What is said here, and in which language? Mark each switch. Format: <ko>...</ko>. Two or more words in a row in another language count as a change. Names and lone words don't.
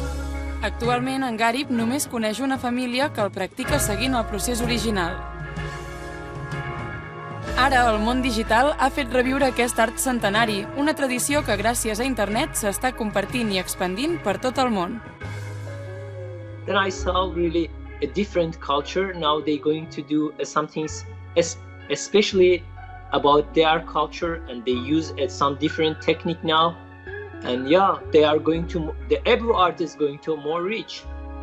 <ca>Actualment, en Garip només coneix una família que el practica seguint el procés original. Ara, el món digital ha fet reviure aquest art centenari, una tradició que gràcies a internet s'està compartint i expandint per tot el món.</ca> <en>Then I saw really a different culture. Now they're going to do something especially about their culture, and they use some different technique now. And yeah, they are going to, the Ebrú art is going to more reach.</en>